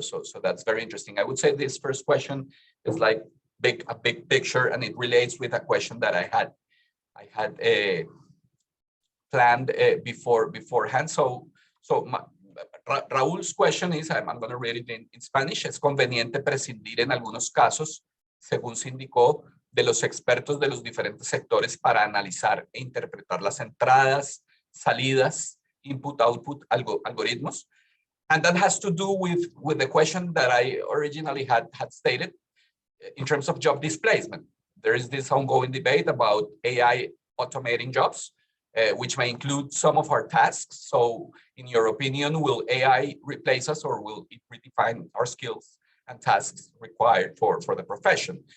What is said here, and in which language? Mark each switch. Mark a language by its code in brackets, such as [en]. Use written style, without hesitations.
[en] So that's very interesting. I would say this first question is like a big picture, and it relates with a question that I had planned beforehand. So Raúl's question is, I'm going to read it in Spanish. [es] Es conveniente prescindir en algunos casos, según se indicó, de los expertos de los diferentes sectores para analizar e interpretar las entradas, salidas, input-output algoritmos. [en] And that has to do with the question that I originally had stated in terms of job displacement. There is this ongoing debate about AI automating jobs, which may include some of our tasks. So in your opinion, will AI replace us, or will it redefine our skills and tasks required for the profession?